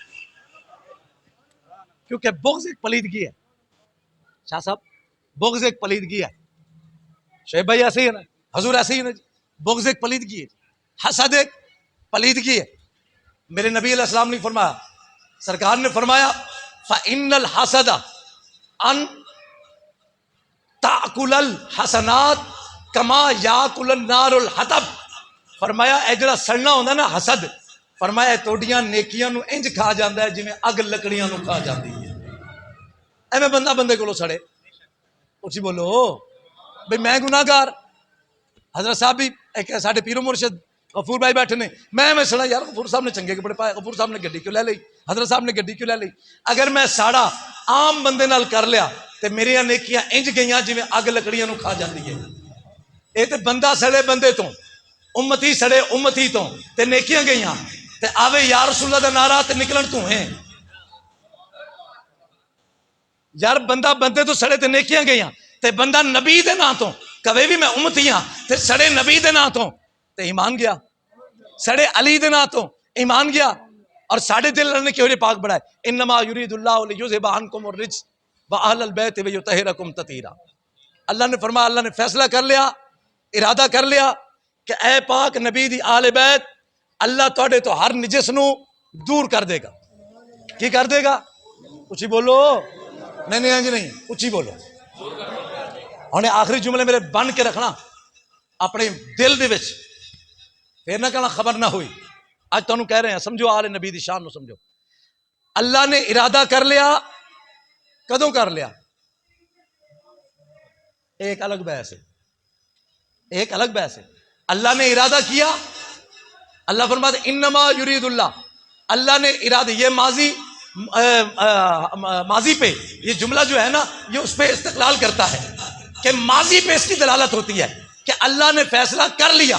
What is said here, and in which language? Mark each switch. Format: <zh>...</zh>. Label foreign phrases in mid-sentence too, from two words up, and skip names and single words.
<ur>کیونکہ بغض ایک پلیدگی ہے شاہ صاحب بغض ایک پلیدگی ہے شعیب بھائی ایسے ہی ہے نا حضور ایسے ہی ہے نا بغض ایک پلیدگی ہے حسد ایک پلیدگی ہے میرے نبی علیہ السلام نے فرمایا سرکار نے فرمایا فَإِنَّ</ur> <ar>الْحَسَدَ أَن تَأْكُلَ الْحَسَنَاتِ كَمَا يَأْكُلُ النَّارُ الْحَطَبَ</ar> <pa>فرمایا اے جڑا سڑنا ہوندا نا حسد فرمایا توڑیاں نیکیاں نو انج کھا جاندا ہے جویں اگ لکڑیاں نو کھا جاندی ہے ایویں بندہ بندے کولوں سڑے اچھی بولو بھئی میں گناہ گار حضرت صاحب بھی ایک ساڈے پیر و مرشد غفور بھائی بیٹھے نے میں سنا یار غفور صاحب نے چنگے کپڑے پائے غفور صاحب نے گڈی کیوں لے لئی حضرت صاحب نے گڈی کیوں لے لئی اگر میں ساڑا عام بندے نال کر لیا تے میری نیکیاں انج گئیاں جویں اگ لکڑیاں نو کھا جاندی ہے اے تے بندہ سڑے بندے تو امتی سڑے امتی تو تے نیکیاں گئیاں تے آوے</pa> <ar>یا رسول اللہ</ar> <pa>دا نعرہ تے نکلن تو ہیں یار بندہ بندے تو سڑے تے نیکیاں گئیاں تے بندہ نبی دے نا تو کبھی بھی میں امتی ہاں تے سڑے نبی دے نا تو تے ایمان گیا سڑے علی دے نا تو ایمان گیا اور ساڑھے دل اللہ نے کیوں یہ پاک بڑھائے</pa> <ar>انما یرید اللہ لیذھب عنکم الرجس واہل البیت ویطہرکم تطہیرا</ar> <pa>اللہ نے فرمایا اللہ نے فیصلہ کر لیا ارادہ کر لیا کہ اے پاک نبی دی آل بیت اللہ تواڈے تو ہر نجس نو دور کر دے گا. کی کر دے گا؟ اچھی بولو. نہیں جی نہیں, اچھی بولو. ہن آخری جملے میرے بن کے رکھنا اپنے دل دے وچ, پھر نہ کہنا خبر نہ ہوئی. اج تانوں کہہ رہے ہیں, سمجھو آل نبی دی شان نو سمجھو. اللہ نے ارادہ کر لیا. کدوں کر لیا؟</pa> <ur>ایک الگ بحث ہے, ایک الگ بحث ہے. اللہ نے ارادہ کیا. اللہ فرماتے</ur> <ar>انما یرید اللہ,</ar> <ur>اللہ نے ارادہ, یہ ماضی پہ یہ جملہ جو ہے نا یہ اس پہ استقلال کرتا ہے کہ ماضی پہ اس کی دلالت ہوتی ہے کہ اللہ نے فیصلہ کر لیا.</ur>